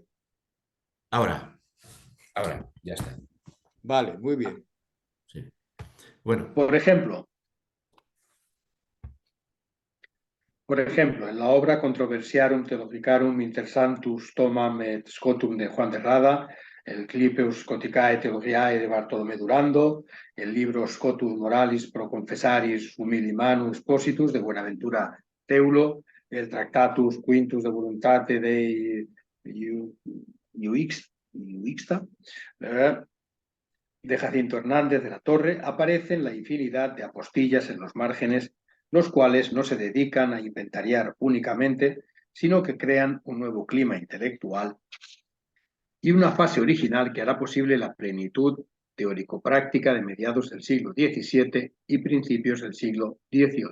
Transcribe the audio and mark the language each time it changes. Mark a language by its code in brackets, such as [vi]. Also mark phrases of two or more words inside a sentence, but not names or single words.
[es] Ahora, ya está. Vale, muy bien. Sí. Bueno. Por ejemplo, en la obra Controversiarum Theologicarum Intersanctus Thomam et Scotum de Juan de Rada, el Clipeus Scoticae Theologiae de Bartolomé Durando, el libro Scotus Moralis Pro Confessaris Humili Manu Expositus de Buenaventura Teulo, el Tractatus Quintus de Voluntate Dei Iuixta, de Jacinto Hernández de la Torre, aparecen la infinidad de apostillas en los márgenes, los cuales no se dedican a inventariar únicamente, sino que crean un nuevo clima intelectual y una fase original que hará posible la plenitud teórico-práctica de mediados del siglo XVII y principios del siglo XVIII.